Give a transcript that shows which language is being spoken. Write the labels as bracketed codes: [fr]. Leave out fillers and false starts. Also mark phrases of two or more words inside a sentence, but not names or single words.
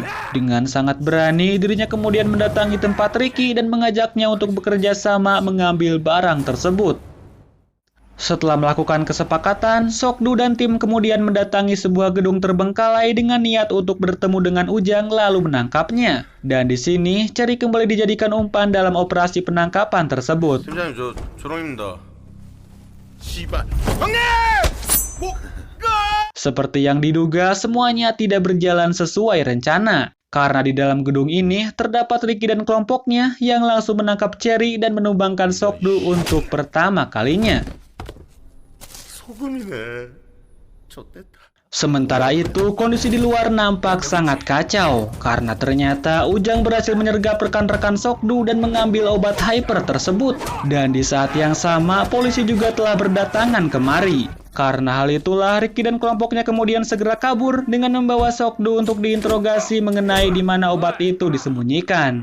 [id] Dengan sangat berani, dirinya kemudian mendatangi tempat Ricky dan mengajaknya untuk bekerja sama mengambil barang tersebut. Setelah melakukan kesepakatan, Sokdu dan tim kemudian mendatangi sebuah gedung terbengkalai dengan niat untuk bertemu dengan Ujang lalu menangkapnya. Dan di sini, Cherry kembali dijadikan umpan dalam operasi penangkapan tersebut. [ko] 팀장님 저 조롱입니다. 씨발. [id] Seperti yang diduga, semuanya tidak berjalan sesuai rencana. Karena di dalam gedung ini terdapat Ricky dan kelompoknya yang langsung menangkap Cherry dan menumbangkan Sokdu untuk pertama kalinya. [ko] 소금이네. 좆됐다. [id] Sementara itu, kondisi di luar nampak sangat kacau karena ternyata Ujang berhasil menyergap rekan-rekan Sokdu dan mengambil obat hyper tersebut. Dan di saat yang sama, polisi juga telah berdatangan kemari. Karena hal itulah, Ricky dan kelompoknya kemudian segera kabur dengan membawa Sokdu untuk diinterogasi mengenai di mana obat itu disembunyikan.